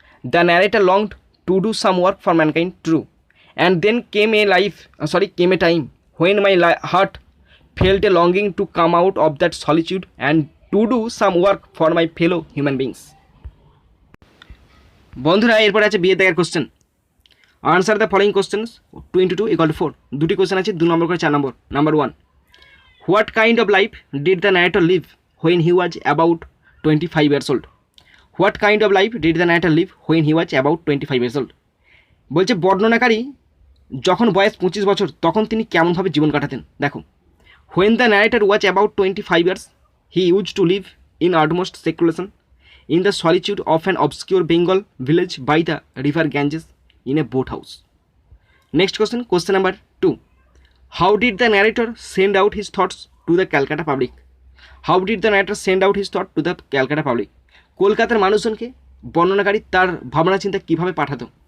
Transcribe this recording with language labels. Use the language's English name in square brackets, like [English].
[English] The narrator longed to do some work for mankind, true. And then came a time when my heart felt a longing to come out of that solitude and to do some work for my fellow human beings. [Bangla] বন্ধুরা, এরপরে আছে বিয়ে দেখার question. [English] Answer the following questions 2 into 2 = 4। [Bangla] দুটি question আছে 2 নম্বর করে 4 নম্বর। [English] Number 1, what kind of life did the narrator live when he was about 25 years old? What kind of life did the narrator live when he was about 25 years old? [Bangla] বলছে বর্ণনাকারী যখন বয়স 25 বছর তখন তিনি কেমনভাবে জীবন কাটাতেন। [English] দেখো, when the narrator was about 25 years he used to live in utmost seclusion in the solitude of an obscure Bengal village by the river Ganges in a boat house. Next question, question number 2, how did the narrator send out his thoughts to the Calcutta public? How did the narrator send out his thought to the Calcutta public? [Bangla] কলকাতার মানুষজনকে বর্ণনাকারী তার ভাবনা চিন্তা কীভাবে পাঠাতো।